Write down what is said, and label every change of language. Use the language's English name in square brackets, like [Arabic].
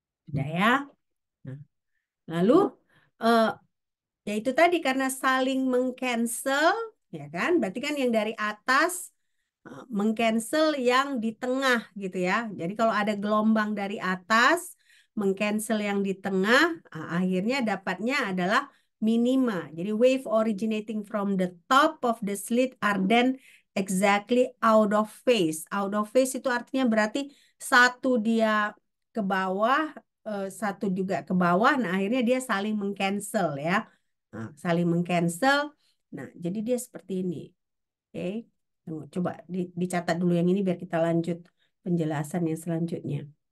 [Indonesian] Udah ya. Nah, lalu eh, ya itu tadi karena saling mengcancel, ya kan? Berarti kan yang dari atas mengcancel yang di tengah gitu ya. Jadi kalau ada gelombang dari atas mengcancel yang di tengah, akhirnya dapatnya adalah minima. Jadi [English] wave originating from the top of the slit are then exactly out of phase. Out of phase [Indonesian] itu artinya berarti satu dia ke bawah, satu juga ke bawah. Nah, akhirnya dia saling mengcancel ya. Nah, saling mengcancel. Nah, jadi dia seperti ini. Oke. Tunggu, coba dicatat dulu yang ini biar kita lanjut penjelasan yang selanjutnya.